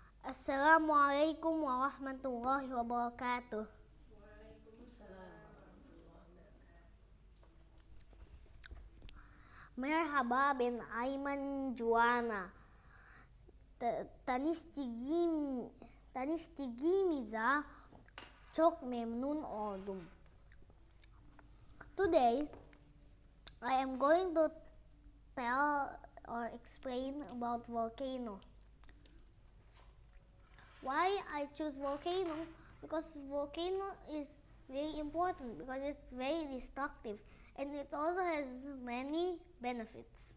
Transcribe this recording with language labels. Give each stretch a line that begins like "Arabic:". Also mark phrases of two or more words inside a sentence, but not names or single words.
Arabic: Assalamualaikum warahmatullahi wabarakatuh.
Turkish: Merhaba ben Ayman Juana. Tanıştığımıza çok memnun oldum.
English: Today, I am going to tell or explain about volcano. Why I choose volcano? Because volcano is very important because it's very destructive and it also has many benefits.